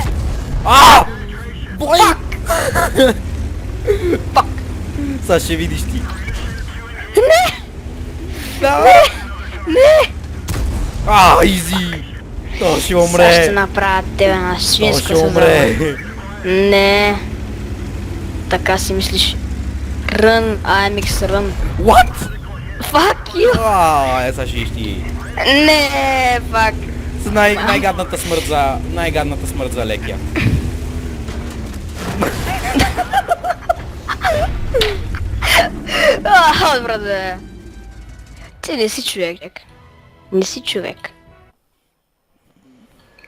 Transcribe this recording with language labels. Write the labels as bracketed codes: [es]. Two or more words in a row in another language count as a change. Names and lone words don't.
[bg] Бой! Пак! Сега ще видиш ти. Не! Изи! То ще Сега ще умре! направя тебе на То свинска ще съзрава. умре! Не. Така си мислиш. [en] Run, IMX run. What? Fuck you! [bg] Сега ще видиш ти. Не, fuck. С най-гадната смърт за... най-гадната смърт за лекия. Брате. Ти не си човек. Не си човек.